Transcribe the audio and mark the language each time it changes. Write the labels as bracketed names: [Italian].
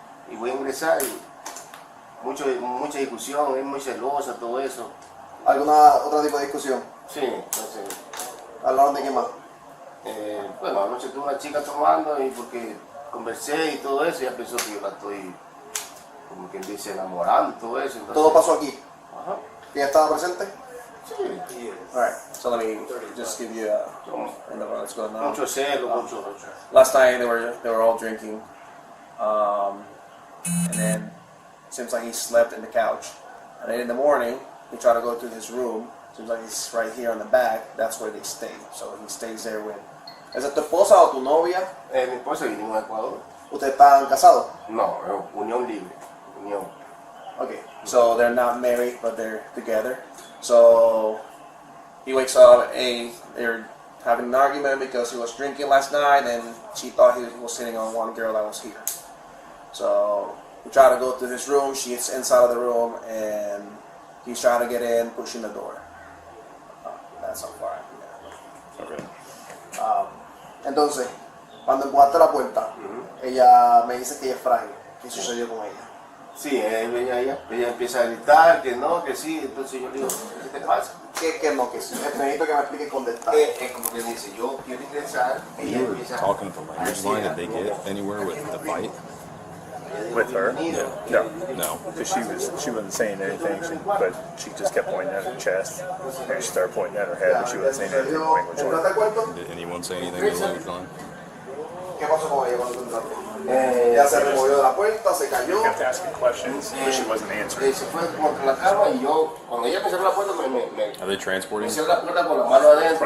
[Spanish] Y voy a ingresar y mucha discusión, es muy celosa, todo eso. ¿Alguna otra tipo de discusión? Sí, entonces, ¿Hablaron de qué más? bueno, anoche tuve una chica tomando y porque conversé y todo eso, ella pensó que yo la estoy, como quien dice, enamorando y todo eso. Entonces, ¿Todo pasó aquí? Ajá. ¿Ella estaba presente? Sí. [English] Alright, so let me just give you a end of what's going on. [Spanish] Mucho celo, mucho. [English] Last night they were all drinking, and then seems like he slept in the couch. And then in the morning he tried to go to his room. Seems like he's right here on the back. That's where they stay. So he stays there with. [Spanish] ¿Esa es tu esposa o tu novia? Mi esposa vinimos a Ecuador. ¿Ustedes están casados? No, unión libre. Unión. [English] Okay, so they're not married, but they're together. So he wakes up, they're having an argument because he was drinking last night, and she thought he was sitting on one girl that was here. So we try to go to his room. She's inside of the room, and he's trying to get in, pushing the door. That's how far I can get. Okay. [Spanish] Entonces, cuando empujaste la puerta, ella me dice que ella es frágil. ¿Qué sucedió con ella? Sí, ella empieza a gritar que no, que sí, entonces yo le digo, ¿qué te pasa? ¿Qué no? Que sí. Necesito que me explique con detalle. Es como que dice, yo quiero ingresar, ella [English] You were [Spanish] empieza [English] talking at the language line. Did they get anywhere with the fight? With her? No. No. Because she wasn't saying anything, but she just kept pointing at her chest. And she started pointing at her head, but she wasn't saying anything in language line. [Spanish] ¿Entraste al cuarto? [English] Did anyone say anything in the language line? [Spanish] ¿Qué pasó con ella cuando tú entraste? Ella se removió de la puerta, se cayó. [English] You kept asking questions, but she wasn't answering. [Spanish] Se fue contra la cama y yo, cuando ella me cerró la puerta, [English] Are they transporting? [Spanish] me cerró la puerta con la mano adentro.